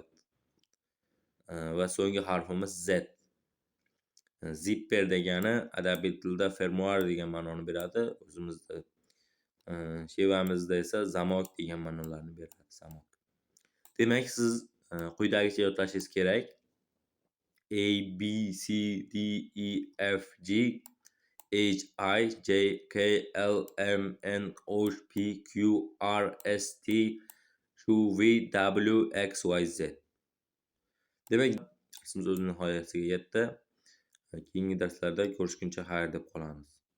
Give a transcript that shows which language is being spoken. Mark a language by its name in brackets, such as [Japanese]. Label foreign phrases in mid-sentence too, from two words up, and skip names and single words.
[Uzbek] Va so'nggi harfimiz Z. Zipper degani adabiy tilda fermuar degan ma'noni beradi. O'zimizda shevamizda esa zamok degan ma'nolarni beradi, zamok. Demak, siz quyidagicha yodlashingiz kerak. [English] A B C D E F G H I J K L M N O P Q R S T U V W X Y Z. [Uzbek] Demak, darsimiz o'z nihoyasiga yetdi. Keyingi darslarda ko'rishguncha xayr deb qolamiz.